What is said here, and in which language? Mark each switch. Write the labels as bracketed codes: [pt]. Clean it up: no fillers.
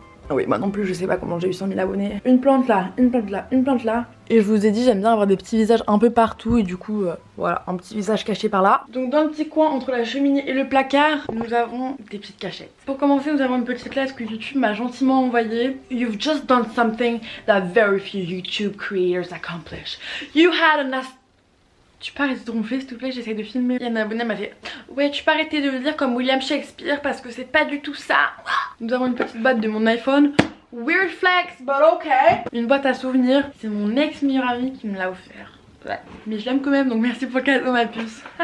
[fr] Ah oui, moi non plus je sais pas comment j'ai eu 100 000 abonnés. Une plante là, une plante là, une plante là. Et je vous ai dit j'aime bien avoir des petits visages un peu partout et du coup voilà, un petit visage caché par là. Donc dans le petit coin entre la cheminée et le placard, nous avons des petites cachettes. Pour commencer nous avons une petite lettre que YouTube m'a gentiment envoyée. [en] You've just done something that very few YouTube creators accomplish. You had a [fr] Tu peux arrêter de ronfler s'il te plaît, j'essaie de filmer. Il y a un abonné m'a fait ouais tu peux arrêter de le dire comme William Shakespeare parce que c'est pas du tout ça. Nous avons une petite boîte de mon iPhone. [en] Weird flex but ok. [fr] Une boîte à souvenirs. C'est mon ex meilleur ami qui me l'a offert. Ouais. Mais je l'aime quand même donc merci pour le cadeau ma puce.